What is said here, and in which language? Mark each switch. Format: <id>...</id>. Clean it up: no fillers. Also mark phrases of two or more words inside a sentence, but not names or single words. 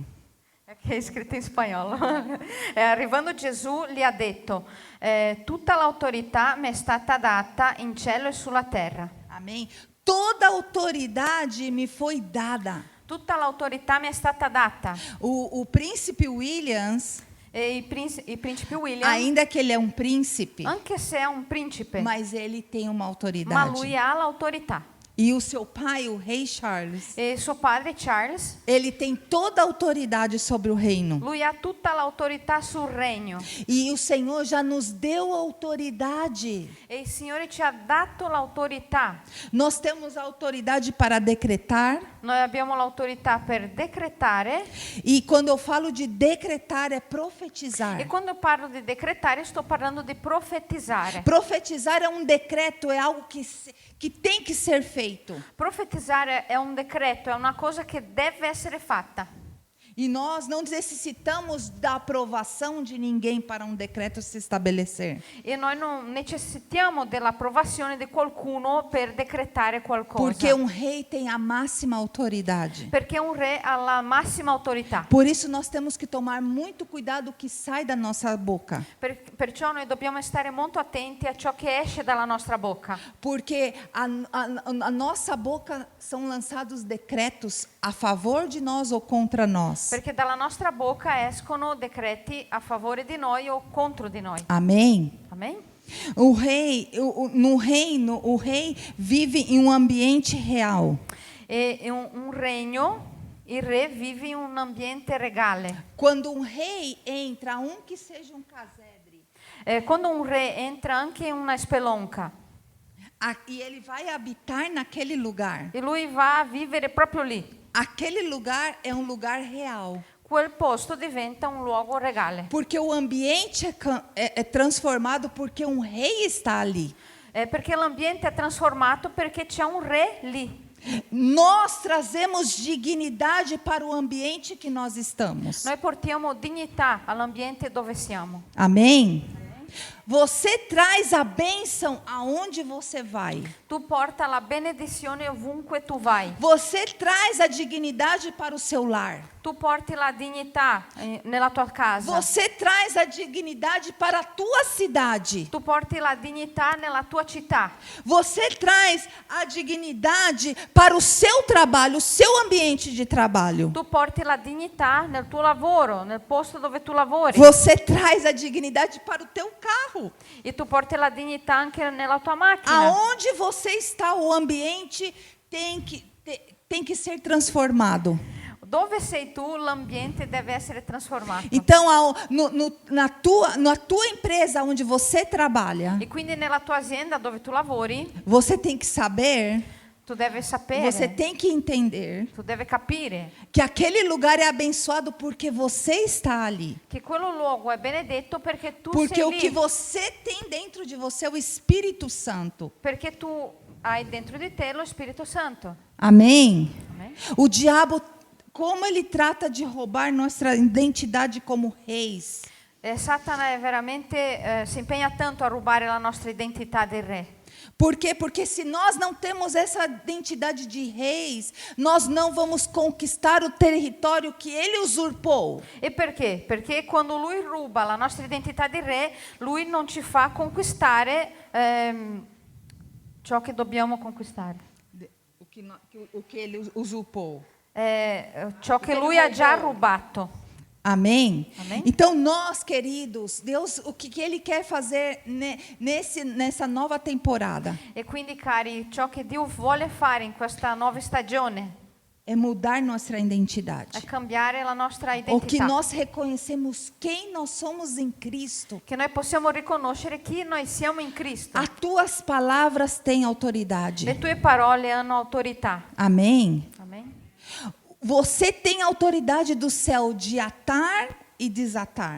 <it>Che è scritto in spagnolo. Arrivando Gesù gli ha detto: tutta l'autorità mi è stata data in cielo e sulla terra.</it> <pt>Amém. Toda autoridade me foi dada.</pt> <it>Tutta l'autorità mi è stata data.</it> <pt>O príncipe Williams,</pt> <it>E il principe William,</it> <pt>ainda que ele é um príncipe,</pt> <it>anche se è un principe,</it> <pt>mas ele tem uma</pt> <it>ma</it> <pt>autoridade.</pt> <it>lui ha l'autorità.</it> <pt>E o seu pai, o rei Charles,</pt> <it>E suo padre Charles,</it> <pt>ele tem toda a autoridade sobre o reino.</pt> <it>lui ha tutta l'autorità sul regno.</it> <pt>E o Senhor já nos deu autoridade.</pt> <it>E il Signore ci ha dato l'autorità.</it> <pt>Nós temos a autoridade para decretar.</pt> <it>Noi abbiamo l'autorità per decretare.</it> <pt>E quando eu falo de decretar, é profetizar.</pt> <it>E quando eu parlo di decretare, sto parlando di profetizzare.</it> <pt>Profetizar é um decreto, é algo que tem que ser feito.</pt> <it>Profetizzare è un decreto, è una cosa che deve essere fatta.</it> <pt>E nós não necessitamos da aprovação de ninguém para um decreto se estabelecer.</pt> <it>E noi non necessitiamo dell'approvazione di qualcuno per decretare qualcosa.</it> <pt>Porque um rei tem a máxima autoridade.</pt> <it>Perché un re ha la massima autorità.</it> <pt>Por isso nós temos que tomar muito cuidado o que sai da nossa boca.</pt> <it>Perciò noi dobbiamo stare molto attenti a ciò che esce dalla nostra bocca.</it> <pt>Porque a nossa boca são lançados decretos a favor de nós ou contra nós.</pt> <it>Perché dalla nostra bocca escono decreti a favore di noi o contro di noi.</it> <pt>Amém?</pt> <it>Amen?</it> <pt>O rei, no reino, o rei vive em um ambiente real.</pt> <it>E un regno, Il re vive in un ambiente regale.</it> <pt>Quando um rei entra, um que seja um casebre,</pt> <it>Quando un re entra anche in una spelonca</it> <pt>e ele vai habitar naquele lugar,</pt> <it>e lui va a vivere proprio lì,</it> <pt>aquele lugar é um lugar real.</pt> <it>quel posto diventa un luogo regale.</it> <pt>Porque o ambiente é transformado porque um rei está ali.</pt> <it>Perché l'ambiente è trasformato perché c'è un re lì.</it> <pt>Nós trazemos dignidade para o ambiente que nós estamos.</pt> <it>Noi portiamo dignità all'ambiente dove siamo.</it> <pt>Amém? Você traz a bênção aonde você vai.</pt> <it>Tu porta la benedizione ovunque tu vai.</it> <pt>Você traz a dignidade para o seu lar.</pt> <it>Tu porti la dignità nella tua casa.</it> <pt>Você traz a dignidade para a tua cidade.</pt> <it>Tu porti la dignità nella tua città.</it> <pt>Você traz a dignidade para o seu trabalho, o seu ambiente de trabalho.</pt> <it>Tu porti la dignità nel tuo lavoro, nel posto dove tu lavori.</it> <pt>Você traz a dignidade para o teu carro.</pt> <it>E tu porti la dignità anche nella tua macchina.</it> <pt>Aonde você está, o ambiente tem que ser transformado.</pt> <it>Dove sei tu, l'ambiente deve essere trasformato.</it> <pt>Então, na tua empresa onde você trabalha,</pt> <it>E quindi nella tua azienda dove tu lavori,</it> <pt>você tem que saber,</pt> <it>tu deve sapere,</it> <pt>você tem que entender</pt> <it>tu deve capire</it> <pt>que aquele lugar é abençoado porque você está ali.</pt> <it>che quello luogo è benedetto perché tu</it> <pt>Porque</pt> <it>sei</it> <pt>o</pt> <it>lì.</it> <pt>que você tem dentro de você é o Espírito Santo.</pt> <it>Perché tu hai dentro di te lo Spirito Santo.</it> <pt>Amém?</pt> <it>Amen.</it> <pt>O diabo, como ele trata de roubar nossa identidade como reis.</pt> <it>Satana è veramente, si impegna tanto a rubare la nostra identità di re.</it> <pt>Por quê? Porque se nós não temos essa identidade de reis, nós não vamos conquistar o território que ele usurpou.</pt> <it>E perché? Perché quando lui ruba la nostra identità di re, lui non ci fa conquistare ciò che dobbiamo conquistare.</it> <pt>O que ele usurpou.</pt> <it>Ciò che lui ha già rubato.</it> <pt>Amém? Amém? Então nós, queridos, Deus, o que Ele quer fazer nessa nova temporada</pt> <it>E quindi, cari, ciò che Dio vuole fare in questa nuova stagione</it> <pt>é mudar nossa</pt> <it>è</it> <pt>identidade.</pt> <it>cambiare la nostra</it> <pt>O que</pt> <it>identità.</it> <pt>nós reconhecemos quem nós somos em Cristo.</pt> <it>Che noi possiamo riconoscere chi noi siamo in Cristo.</it> <pt>As tuas palavras têm autoridade.</pt> <it>Le tue parole hanno autorità.</it> <pt>Amém?</pt> <it>Amen.</it> <pt>Você tem autoridade do céu de atar e desatar.</pt>